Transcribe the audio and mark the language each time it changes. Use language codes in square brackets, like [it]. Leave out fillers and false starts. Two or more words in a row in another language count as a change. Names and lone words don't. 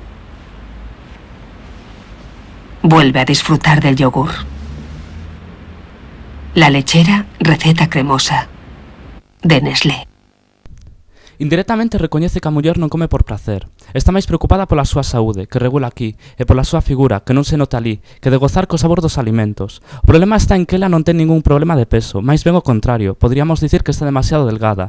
[es] Vuelve a disfrutar del yogur. La lechera receta cremosa de Nestlé. [gl] Indirectamente recoñece que a muller non come por placer. Está máis preocupada pola súa saúde, que regula aquí, e pola súa figura, que non se nota ali, que de gozar co sabor dos alimentos. O problema está en que ela non ten ningún problema de peso, máis ben o contrario, podríamos dicir que está demasiado delgada.